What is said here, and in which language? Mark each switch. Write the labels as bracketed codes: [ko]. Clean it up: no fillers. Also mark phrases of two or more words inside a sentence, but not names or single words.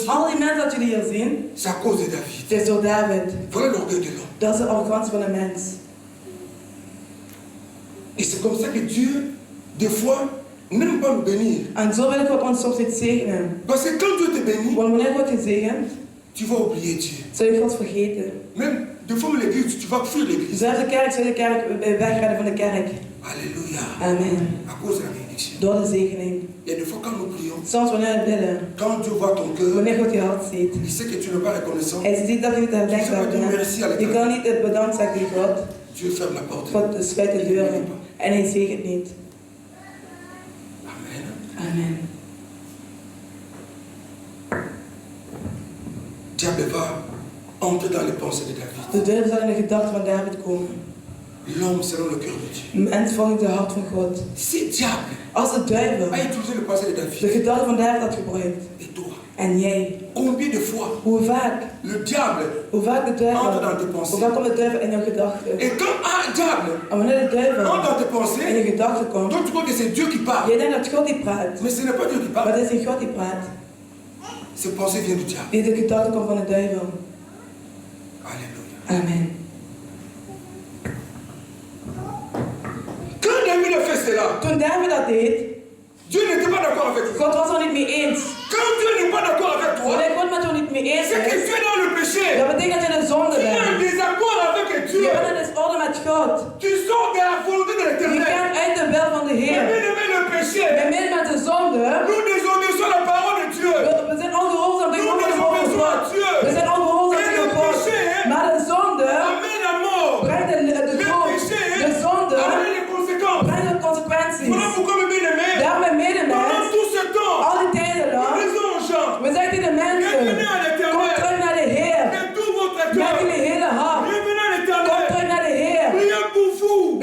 [nl] al die mensen dat jullie hier zien, [fr] c'est à cause de David. [nl] het is door David. [fr] Voilà l'orgueil de l'homme. [nl] Dat is de arrogantie van de mens. [fr] Et c'est comme ça que Dieu, des fois, n'aime pas nous bénir. [nl] En zo wil God ons soms niet zegenen. [fr] Parce que quand Dieu te bénit, [nl] Want wanneer God je zegent, [fr] tu vas oublier Dieu. [nl] zul je God vergeten. [fr] Même des fois, l'église, tu vas fuir l'église. [nl] Zelfs de kerk zul je de kerk wegrennen van de kerk. [fr] Alléluia. Amen. À cause de la bénédiction. [nl] Door de zegening. [fr] Il y a des fois quand nous prions, [nl] Soms wanneer we bidden, [fr] quand Dieu voit ton cœur, [nl] wanneer God je hart ziet, [fr] il sait que tu n'es pas reconnaissant. [nl] hij ziet dat je niet dankbaar bent. Je kan niet het bedankt zeggen tegen God. [fr] Dieu ferme la porte. [nl] God sluit de deuren. En hij zegent niet. [fr] Amen. Amen. Diable va entrer dans les pensées de David. [nl] De duivel zal in de gedachten van David komen. [fr] L'homme selon le cœur de Dieu. [nl] Mens volgt de hart van God. [fr] Si diable [nl] Als de duivel [fr] a utilisé le passé de [nl] de [fr] David, [nl] gedachten van David had gebruikt, [fr] et toi, [nl] en jij, [fr] combien de fois [nl] hoe vaak [fr] le diable [nl] de duivel, [fr] entre dans tes [nl] hoe [fr] pensées? [nl] vaak komt de duivel in jouw gedachten? [fr] Et quand un diable [nl] En wanneer de duivel [fr] entre dans tes [nl] in je [fr] pensées, [nl] gedachten komt, [fr] toi tu crois que c'est Dieu qui parle. [nl] jij denkt dat God die praat, [fr] Mais ce n'est pas Dieu qui [nl] maar [fr] parle. [nl] het is niet God die praat. [fr] Ces pensées viennent du diable. [nl] Die de gedachten komt van de duivel. [fr] Alléluia. Amen. Quand David a fait cela, [nl] Toen David dat deed, [fr] Dieu n'était pas d'accord avec lui. [nl] God was er niet mee eens. [fr] Quand Dieu n'est pas d'accord avec toi, [nl] Wanneer God met jou niet mee eens [fr] c'est que [nl] is, [fr] tu es dans le péché. [nl] dat betekent dat je in de zonde [fr] Tu as un [nl] bent. [fr] désaccord avec Dieu. [nl] Je bent in desorde met God. [fr] Tu sors de la volonté de [nl] Je [fr] l'éternel. [nl] gaat uit de wil van de [fr] Mais [nl] Heer. [fr] bien aimé, le péché, [nl] Bij midden met de zonde, [fr] nous désobéissons la parole de Dieu. [nl] we zijn ongehoorzaam [fr] Nous [nl] tegenover het woord van [fr] désobéissons à [nl] God. [fr] Dieu. [nl] We zijn ongehoorzaam [fr] Et le [nl] tegen God. [fr] péché [nl] Maar de zonde [fr] amène la mort. [nl] brengt de [fr] Le [nl] dood. [fr] péché [nl] De zonde [fr] amène les conséquences. [nl] brengt de consequenties. [fr] Voilà pourquoi, mes bien-aimés, [nl] Daarom mijn [fr] pendant [nl] medemens, [fr] tout ce temps, [nl] al die tijden [fr] nous [nl] lang, [fr] disons aux gens, [nl] we zeggen tegen de mensen, [fr] revenez à [nl] kom [fr] l'éternel [nl] terug naar de Heer. [fr] de tout votre [nl] Met [fr] cœur. [nl] jullie hele hart. [fr] Revenez à [nl] Kom [fr] l'éternel. [nl] terug naar de Heer. [fr] Priez pour vous.